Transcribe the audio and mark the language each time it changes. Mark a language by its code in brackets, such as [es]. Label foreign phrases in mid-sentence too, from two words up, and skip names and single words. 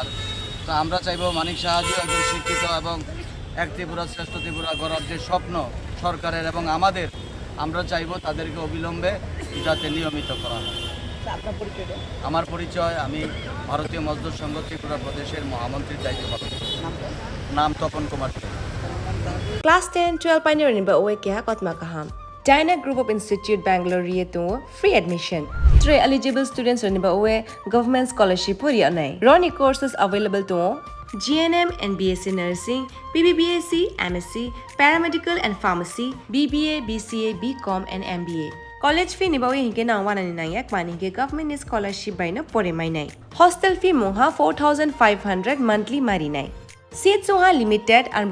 [bn] তো আমরা চাইব মানিক সাহাজি একজন শিক্ষিত এবং এক ত্রিপুরা শ্রেষ্ঠ ত্রিপুরা গড়ার যে স্বপ্ন সরকারের এবং আমাদের, আমরা চাইব তাদেরকে অবিলম্বে যাতে নিয়মিত করা হয়। আমার পরিচয়, আমি ভারতীয় মজদুর সংঘ ত্রিপুরা প্রদেশের মহামন্ত্রীর দায়িত্ব পালন করি। নাম তপন কুমার। [trp] Class 10-12 pioneering ba oe kya kotma kaham. [en] Dyna Group of Institute Bangalore to free admission. [trp] Re eligible students reniba uwe [en] government scholarship [trp] puri anai. [en] Roni courses available to GNM and BSc Nursing, PBBSc, MSc, Paramedical and Pharmacy, BBA, BCA, BCom and MBA. College fee [trp] nibawi hinke na 199 yak mani ke [en] government scholarship [trp] by na pore mai nai. [en] Hostel fee [trp] moha 4500 monthly mari nai. [en] Seats oha limited and